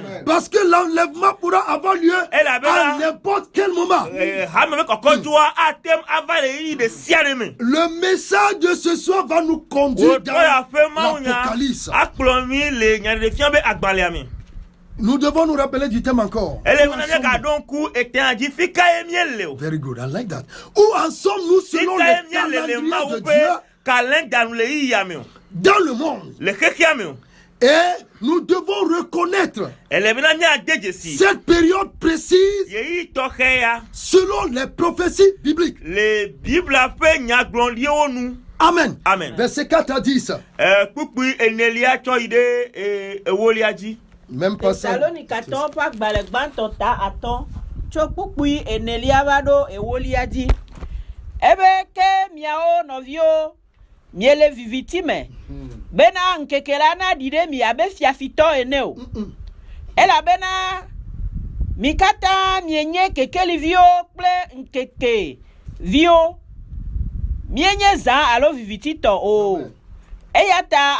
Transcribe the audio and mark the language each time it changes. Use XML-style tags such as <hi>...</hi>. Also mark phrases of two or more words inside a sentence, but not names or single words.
<fr>Parce que l'enlèvement pourra avoir lieu à n'importe quel moment. Le message de ce soir va nous conduire dans l'Apocalypse. Nous devons nous rappeler du thème encore.</fr> <en>Very good, I like that.</en> <fr>Où en sommes-nous selon le calendrier de Dieu dans le monde? Et nous devons reconnaître cette période précise selon les prophéties bibliques. Amen. Amen. Verset 4 à 10. Même pas ça.</fr> <ee>Miele vivitime bena nkekela na dire mi abe fiafito eneo elabena mikata mienye kekeli vio kple nkeke vio mienye za alo vivitito o eyata</ee>